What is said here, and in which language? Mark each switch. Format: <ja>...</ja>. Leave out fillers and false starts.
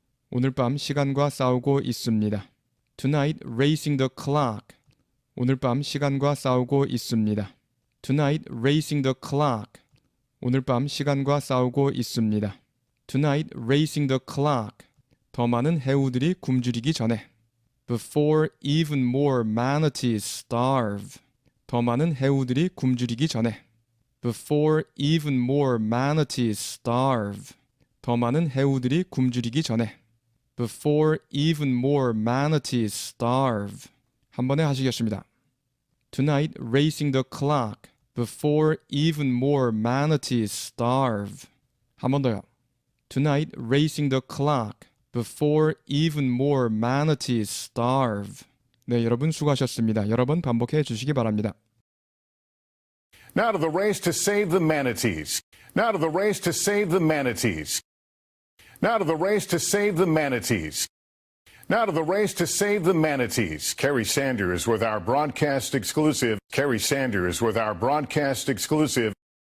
<ko>오늘 밤 시간과 싸우고 있습니다.</ko> <en>Tonight, racing the clock.</en> <ko>오늘 밤 시간과 싸우고 있습니다.</ko> <en>Tonight, racing the clock.</en> <ko>오늘 밤 시간과 싸우고 있습니다.</ko> <en>Tonight, racing the clock.</en> <ko>더 많은 해우들이 굶주리기 전에.</ko> <en>Before even more manatees starve.</en> <ko>더 많은 해우들이 굶주리기 전에.</ko> <en>Before even more manatees starve.</en> <ko>더 많은 해우들이 굶주리기 전에.</ko> <en>Before even more manatees starve.</en> <ko>한 번에 하시겠습니다.</ko> <en>Tonight, racing the clock. Before even more manatees starve.</en> <ko>한 번 더요.</ko> <en>Tonight, racing the clock. Before even more manatees starve.</en> <ko>네, 여러분 수고하셨습니다. 여러 번 반복해 주시기 바랍니다.</ko> <en>Now to the race to save the manatees. Now to the race to save the manatees. Now to the race to save the manatees. Now to the race to save the manatees. Kerry Sanders with our broadcast exclusive. Kerry Sanders with our broadcast exclusive.</en>